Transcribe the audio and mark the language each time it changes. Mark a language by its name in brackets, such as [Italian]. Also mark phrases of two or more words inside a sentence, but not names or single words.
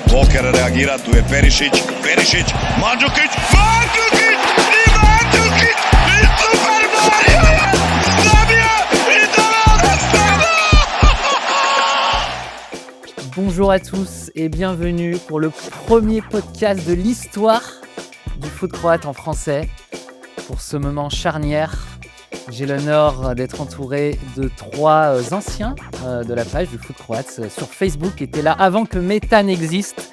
[Croatian] Joker reagira, tu je Perišić, Mandžukić, i Mandžukić, i Super Mario je zabio i doveo do. [French] Bonjour à tous et bienvenue pour le premier podcast de l'histoire du foot croate en français. Pour ce moment charnière, j'ai l'honneur d'être entouré de trois anciens de la page du foot croate sur Facebook, qui étaient là avant que Meta n'existe.